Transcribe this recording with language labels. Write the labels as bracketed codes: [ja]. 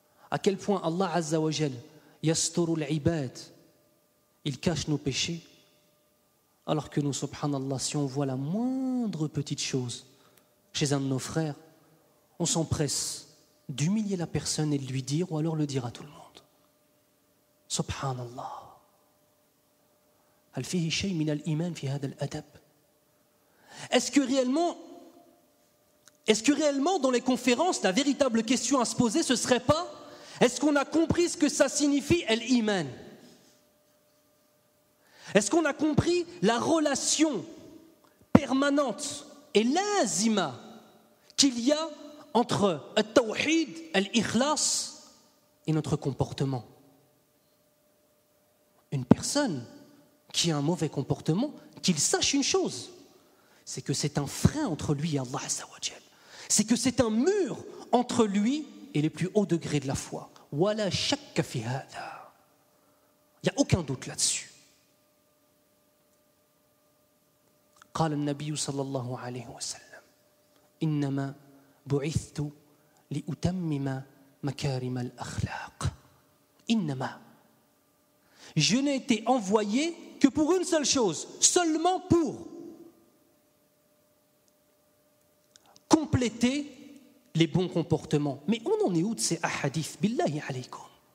[fr] À quel point Allah Azza wa Jal [ar] yasturu al-ibad, [fr] il cache nos péchés, alors que nous, subhanallah, si on voit la moindre petite chose chez un de nos frères, on s'empresse d'humilier la personne et de lui dire, ou alors le dire à tout le monde. Subhanallah. [ar] هل فيه شيء من الإيمان في هذا الأدب? [fr] Est-ce que réellement dans les conférences, la véritable question à se poser, ce serait pas est-ce qu'on a compris ce que ça signifie al-iman? Est-ce qu'on a compris la relation permanente et lazima qu'il y a entre al-tawhid, al-ikhlas et notre comportement? Une personne qui a un mauvais comportement, qu'il sache une chose, c'est que c'est un frein entre lui et Allah Azza wa Jal. C'est que c'est un mur entre lui et les plus hauts degrés de la foi. [ar] Wala shakka fi hada. [fr] Il n'y a aucun doute là-dessus. [ar] قال النبي صلى الله عليه وسلم إنما بعثت لأتمم مكارم الأخلاق. إنما. [fr] Je n'ai été envoyé que pour une seule chose, seulement pour compléter les bons comportements. Mais on en est où de ces ahadiths? [ar] Billahi alaykum.